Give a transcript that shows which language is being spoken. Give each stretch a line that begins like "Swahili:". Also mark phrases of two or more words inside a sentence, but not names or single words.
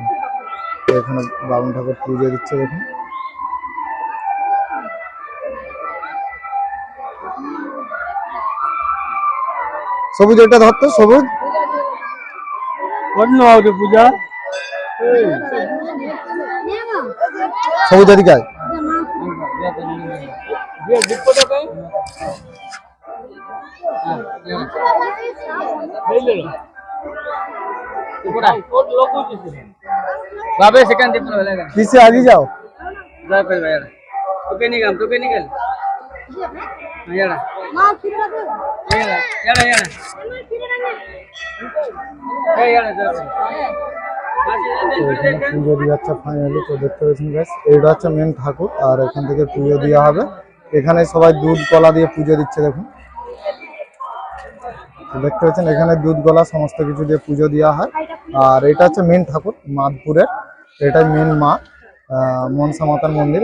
Bangla: তো এখানে বামুন ঠাকুর পুজো দিচ্ছে, দেখুন। সবুজ এটা ধরতো, সবুজ পূজা সবুজ এদিকে
Hindi: बाबे सेकंड दे पीछे आगे जाओ। जा फिर यार तो के निकल यार मां फिर यार यार यार ए यार
Bangla: পুজো দিয়ে যাচ্ছে ফাইনালি। তো দেখতে পেয়েছেন গাইস, এইটা হচ্ছে মেন ঠাকুর। আর এখান থেকে পুজো দেওয়া হবে। এখানে সবাই দুধ কলা দিয়ে পুজো দিচ্ছে, দেখুন। দেখতে পাচ্ছেন এখানে দুধ গলা সমস্ত কিছু দিয়ে পুজো দেওয়া হয়। আর এটা হচ্ছে মেন ঠাকুর মাদপুরের, এটাই মেন মা মনসা মাতার মন্দির।